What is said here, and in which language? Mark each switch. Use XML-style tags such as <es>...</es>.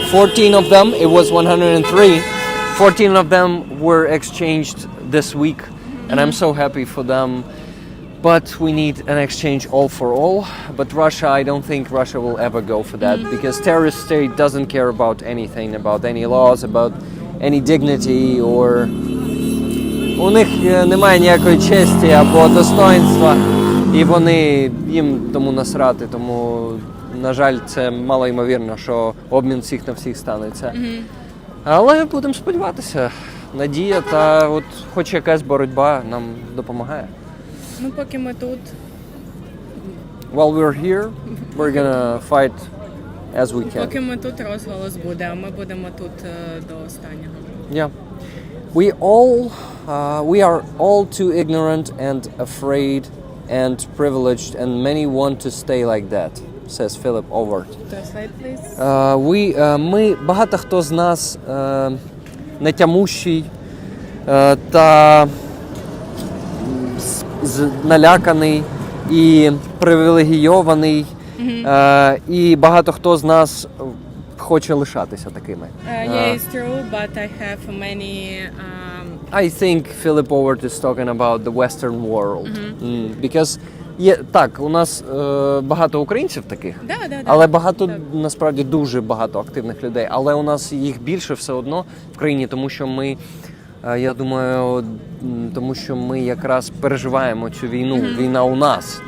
<en>14 of them, it was 103. 14 of them were exchanged this week, and I'm so happy for them. But we need an exchange all for all. But Russia, I don't think Russia will ever go for that, because terrorist state doesn't care about anything, about any laws, about any dignity, or...</en> <uk>У них немає ніякої честі або достоинства, і їм тому насрати, тому, на жаль, це мало ймовірно, що обмін всіх на всіх станеться. Але будемо сподіватися, надія та от хоч якась боротьба нам допомагає. Ну, поки ми тут.</uk> <en>While we're here, we're gonna fight as we can.</en> <uk>Поки ми тут, розголос буде, а ми будемо тут до останнього.</uk> <en>Yeah. We are all too ignorant and afraid and privileged, and many want to stay like that, says Philip Overt. Translate, please.</en> <uk>Ми, багато хто з нас нетямущий та наляканий і привілегійований, і багато хто з нас хоче лишатися такими.</uk> <en>Yeah, it's true, but I have many... I think Philip Overt is talking about the Western world. Because,</en> <uk>так, у нас багато українців таких, але багато, насправді, дуже багато активних людей. Але у нас їх більше все одно в країні, тому що ми, я думаю, тому що ми якраз переживаємо цю війну. Війна у нас.</uk>